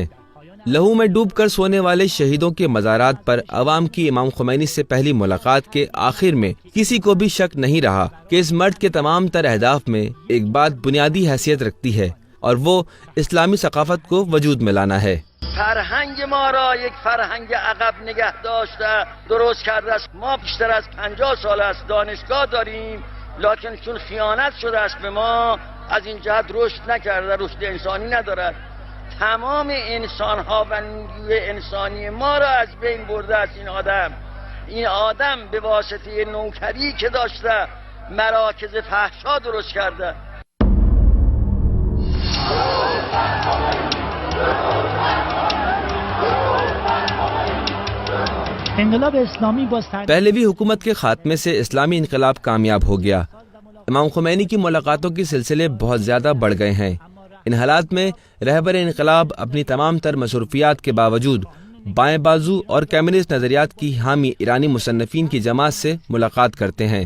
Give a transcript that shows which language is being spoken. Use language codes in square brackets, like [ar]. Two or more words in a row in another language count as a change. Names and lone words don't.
[ur] لہو میں ڈوب کر سونے والے شہیدوں کے مزارات پر عوام کی امام خمینی سے پہلی ملاقات کے آخر میں کسی کو بھی شک نہیں رہا کہ اس مرد کے تمام تر اہداف میں ایک بات بنیادی حیثیت رکھتی ہے اور وہ اسلامی ثقافت کو وجود میں لانا ہے۔ [fa] فرهنگ ما را یک فرهنگ عقب نگه داشته درست کرده است. ما بیشتر از 50 سال است دانشگاه داریم لکن چون خیانت شده است به ما از این جهت رشد نکرده، رشد انسانی ندارد. تمام انسان ها و نیروی انسانی ما را از بین برده است این آدم به واسطه نوکری که داشته مراکز فحشا درست کرده. انقلاب اسلامی [ur] پہلوی حکومت کے خاتمے سے اسلامی انقلاب کامیاب ہو گیا۔ امام خمینی کی ملاقاتوں کے سلسلے بہت زیادہ بڑھ گئے ہیں۔ ان حالات میں رہبر انقلاب اپنی تمام تر مصروفیات کے باوجود بائیں بازو اور کمیونسٹ نظریات کی حامی ایرانی مصنفین کی جماعت سے ملاقات کرتے ہیں۔